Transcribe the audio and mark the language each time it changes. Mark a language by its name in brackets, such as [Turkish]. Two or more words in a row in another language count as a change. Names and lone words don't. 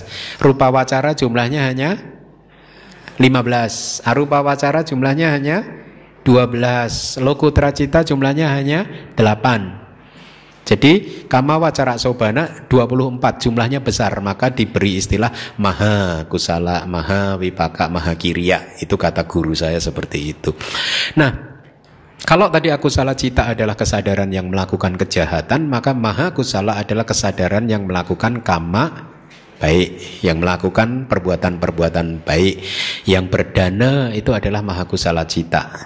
[Pali] Rupa wacara [Indonesian] jumlahnya hanya 15. [Pali] Arupa wacara [Indonesian] jumlahnya hanya 12. [Pali] Lokutra cita [Indonesian] jumlahnya hanya 8. Jadi [Pali] kama wacara sobana [Indonesian] 24, jumlahnya besar, maka diberi istilah [Pali] maha kusala, maha wipaka, maha kiriya. [Indonesian] Itu kata guru saya seperti itu. Nah, kalau tadi [Pali] akusala cita [Indonesian] adalah kesadaran yang melakukan kejahatan, maka [Pali] maha kusala [Indonesian] adalah kesadaran yang melakukan kama baik, yang melakukan perbuatan-perbuatan baik. Yang berdana itu adalah [Pali] maha kusala cita.